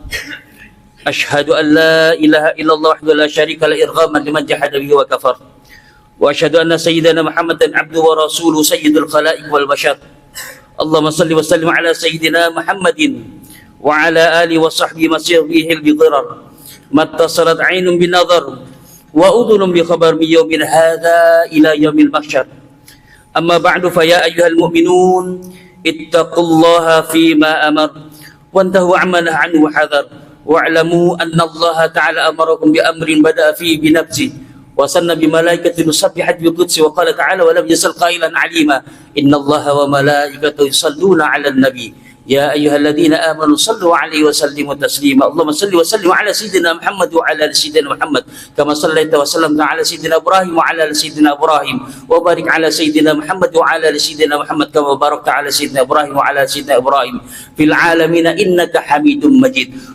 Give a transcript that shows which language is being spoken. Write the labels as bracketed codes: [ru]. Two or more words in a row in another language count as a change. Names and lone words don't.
[ar] أشهد أن لا إله إلا الله وحده لا شريك له إرغاما لمن جحد به وكفر. وأشهد أن سيدنا محمدا عبده ورسوله سيد الخلائق والبشر. اللهم صل وسلم على سيدنا محمد وعلى آله وصحبه ما سرى بضرر. ما اتصلت عين بنظر وأذن بخبر من يومنا هذا إلى يوم المحشر. أما بعد فيا أيها المؤمنون اتقوا الله فيما أمر وانتهوا عما نهى عنه وحذر واعلموا أن الله تعالى أمركم بأمر بدأ فيه بنفسه وصلنا بملائكة سبحت بقدسه وقال تعالى ولم يزل قائلا عليما إن الله وملائكته يصلون على النبي يا أيها الذين آمنوا صلوا عليه وسلموا تسليما اللهم صل وسلم على سيدنا محمد وعلى آل سيدنا محمد كما صليت وسلمت على سيدنا إبراهيم وعلى آل سيدنا إبراهيم وبارك على سيدنا محمد وعلى آل سيدنا محمد كما باركت على سيدنا إبراهيم وعلى آل سيدنا إبراهيم في العالمين إنك حميد مجيد.